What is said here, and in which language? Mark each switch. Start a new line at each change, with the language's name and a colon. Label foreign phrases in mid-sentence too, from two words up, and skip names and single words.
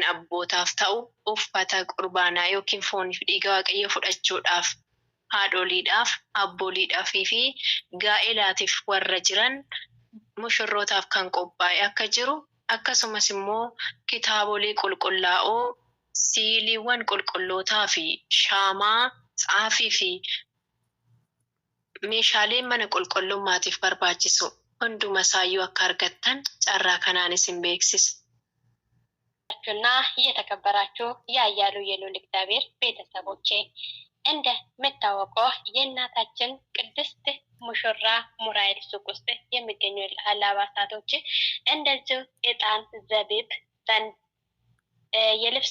Oromo: abbootaaf ta'u uffata qurbaanaa yookiin fooniif dhiiga waaqayyo fudhachuudhaaf haadholiidhaaf, abbooliidhaafii fi gaa'elaatiif warra jiran mushurrootaaf kan qophaa'e akka jiru, akkasumas immoo kitaabolee qulqullaa'oo, siiliiwwan qulqullootaa fi shaamaa, tsaafii fi meeshaalee mana qulqullummaatiif barbaachisu hunduma isaayyuu akka argattan carraa kanaan isin beeksisa.
Amharic: እና እየተከበራችሁ ያያሉ የልዑል እግዚአብሔር ቤተሰቦቼ እንደምታወቀው የእናታችን ቅድስት ሙሽራ ሙራኤል ሱቅ ውስጥ የሚገኙ አልባሳቶች እንደዚሁ ዕጣን፣ ዘቢብ፣ የልብስ